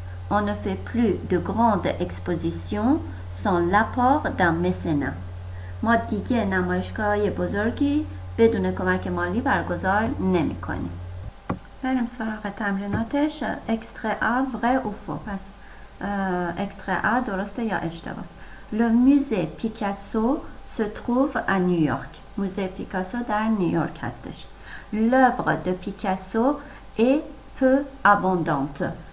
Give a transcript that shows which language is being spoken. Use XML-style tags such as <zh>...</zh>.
<fr>On ne fait plus de grandes expositions sans l'apport d'un mécénat.</fr> <fa>ما دیگه نمایشگاه بزرگی بدون کمک مالی برگزار نمی کنیم. بریم سراغ تمریناتش. اکسترا A</fa> <fr>vrai ou faux.</fr> <fa>پس اکسترا A درسته یا اشتباهه.</fa> <fr>Le musée Picasso se trouve à New York.</fr> <fa>موزه پیکاسو در نیویورک هستش.</fa> <fr>L'œuvre de Picasso est peu abondante.</fr>